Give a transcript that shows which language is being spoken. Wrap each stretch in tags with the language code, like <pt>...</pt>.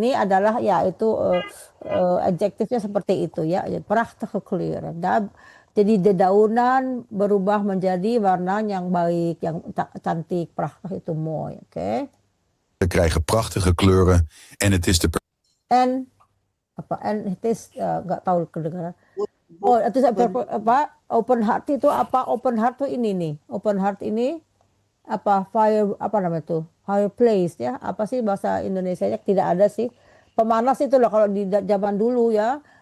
<id>Ini adalah ya itu adjektifnya seperti itu ya,</id> <nl>prachtige kleuren.</nl> <id>Jadi dedaunan berubah menjadi warna yang baik, yang cantik, prachtig itu mooi, oke?</id> <nl>Ze krijgen prachtige kleuren en het is de</nl> <id>En apa? En het is nggak tahu kedengaran. Oh, itu apa? Open heart itu apa? Open heart tuh ini nih. Open heart ini apa? Fire apa namanya tuh? Fireplace ya. Apa sih bahasa Indonesianya? Tidak ada sih. Pemanas itu loh kalau di zaman dulu ya.</id>